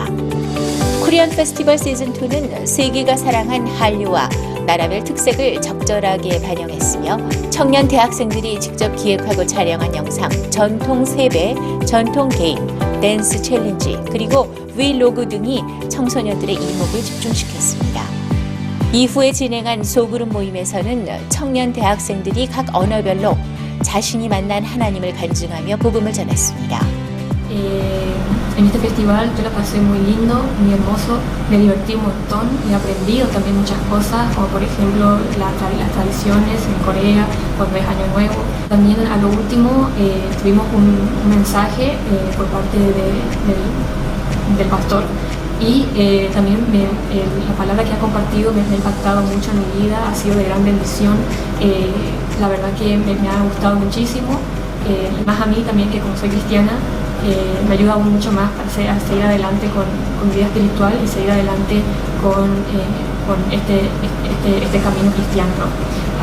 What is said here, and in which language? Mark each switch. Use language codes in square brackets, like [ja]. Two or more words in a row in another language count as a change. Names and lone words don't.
[ko] 코리안 페스티벌 시즌2는 세계가 사랑한 한류와 나라별 특색을 적절하게 반영했으며 청년 대학생들이 직접 기획하고 촬영한 영상, 전통 세배, 전통 게임, 댄스 챌린지, 그리고 브이로그 등이 청소년들의 이목을 집중시켰습니다. 이후에 진행한 소그룹 모임에서는 청년 대학생들이 각 언어별로 자신이 만난 하나님을 간증하며 복음을 전했습니다. [es] En este festival yo la pasé muy lindo, muy hermoso, me divertí un montón y he aprendido también muchas cosas, como por ejemplo las tradiciones en Corea, cuando es Año Nuevo. También a lo último tuvimos un mensaje por parte del pastor y también la palabra que ha compartido me ha impactado mucho en mi vida, ha sido de gran bendición, la verdad que me ha gustado muchísimo, y más a mí también que como soy cristiana, me ayuda aún mucho más para seguir adelante con mi vida espiritual y seguir adelante con este camino cristiano, ¿no?